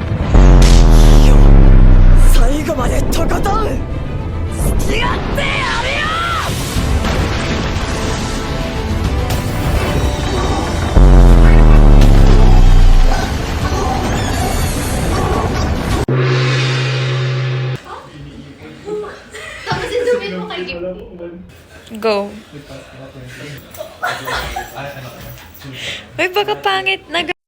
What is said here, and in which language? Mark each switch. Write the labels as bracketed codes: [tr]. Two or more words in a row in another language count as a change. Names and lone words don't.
[ja] 最後までとことん付き合ってやるよ! [tl] Tapos i-zoom mo kay Kim. Go. Ay, baka pangit na.